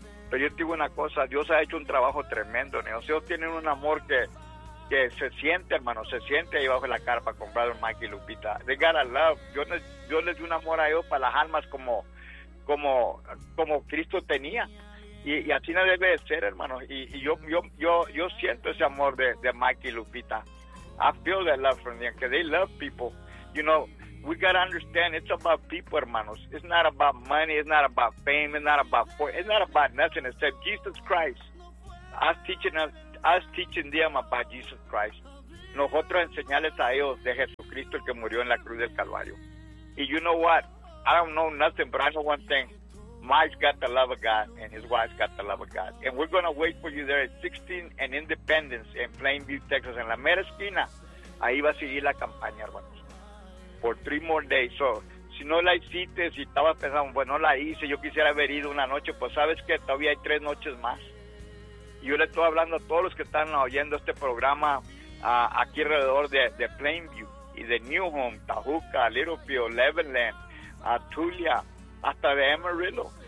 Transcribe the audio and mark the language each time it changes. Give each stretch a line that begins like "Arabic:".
Spanish: Pero yo te digo una cosa, Dios ha hecho un trabajo tremendo, ¿no? O sea, ellos tienen un amor que se siente, hermano, se siente ahí bajo la carpa, compraron Mike y Lupita.
English: They got a love.
Spanish: Yo les di un amor a ellos para las almas como Cristo tenía. Y así no debe de ser, hermano. Y yo siento ese amor de Mike y Lupita.
English: I feel that love from them, because they love people. You know, we got to understand, it's about people, hermanos. It's not about money, it's not about fame, it's not about nothing except Jesus Christ. Us teaching them about Jesus Christ.
Spanish: Nosotros enseñarles a ellos de Jesucristo, el que murió en la cruz del Calvario.
English: Y you know what? I don't know nothing, but I know one thing. Mike's got the love of God, and his wife's got the love of God. And we're going to wait for you there at 16 and Independence in Plainview, Texas.
Spanish: En la mera esquina, ahí va a seguir la campaña, hermanos.
English: For 3 more days.
Spanish: So, si no la hiciste, si estaba pensando, bueno, la hice, yo quisiera haber ido una noche, pues sabes que todavía hay 3 noches más. Yo le estoy hablando a todos los que están oyendo este programa aquí alrededor de Plainview y de New Home, Tahuca, Littlefield, Leavenland, Tulia, hasta de Amarillo.